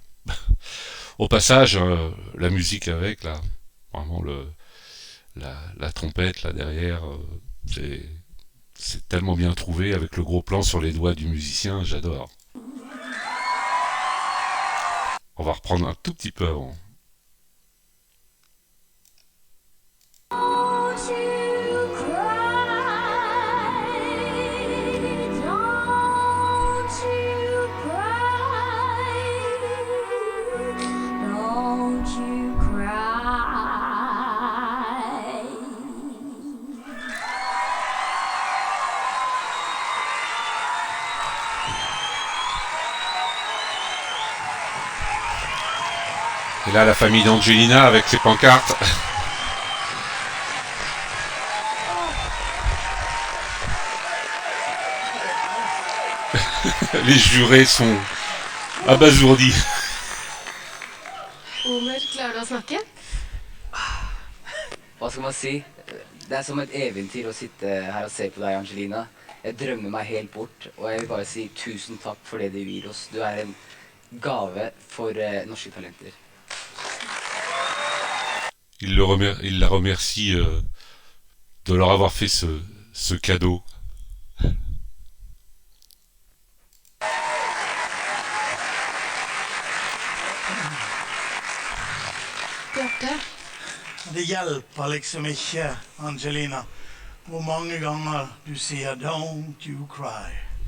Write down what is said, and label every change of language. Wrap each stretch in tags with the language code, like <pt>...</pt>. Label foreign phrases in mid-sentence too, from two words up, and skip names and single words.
<fr>Au passage, la musique avec, là, vraiment la trompette là derrière, c'est tellement bien trouvé avec le gros plan sur les doigts du musicien, j'adore. On va reprendre un tout petit peu avant.</fr> <en>Don't you cry. Don't you cry. Don't you cry. Et là, la famille d'Angelina avec ses pancartes. Les jurés sont abasourdis. Omer,</en> <no>klarer du å snakke? Hva skal man si? Det er som et eventyr å sitte her og se på deg, Angelina. Jeg drømmer meg helt bort, og jeg vil bare si tusen takk for det du gir oss. Du er en gave for norske talenter.</no> <fr>Il la remercie de leur avoir fait ce cadeau. Bjarte?</fr> <no>Det hjelper liksom ikke, Angelina, hvor mange ganger du sier</no> <en>'don't you cry'.</en>